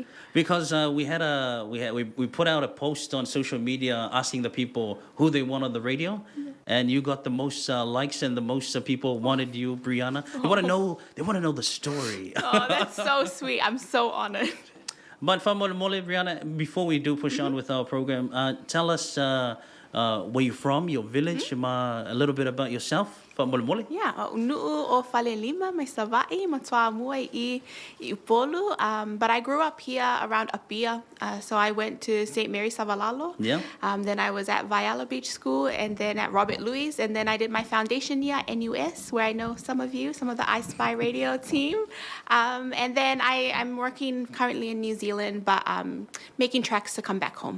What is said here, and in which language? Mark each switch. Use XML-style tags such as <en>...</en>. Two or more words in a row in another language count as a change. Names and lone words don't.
<en>Because we put out a post on social media asking the people who they want on the radio, and you got the most likes and the most people wanted you, Brianna. They want to know the story. Oh, that's so sweet. I'm so honored. But Brianna, before we do push on with our program, tell us where you're from, your village, a little bit about yourself. Yeah,</en> <sm>nu'u o Falelima, mai savai, matua mua I Upolu.</sm> <en>But I grew up here around Apia, so I went to St. Mary Savalalo. Yeah. Then I was at Viala Beach School, and then at Robert Louis, and then I did my foundation year at NUS, where I know some of you, some of the Eyespy radio team. And then I'm working currently in New Zealand, but making tracks to come back home.</en>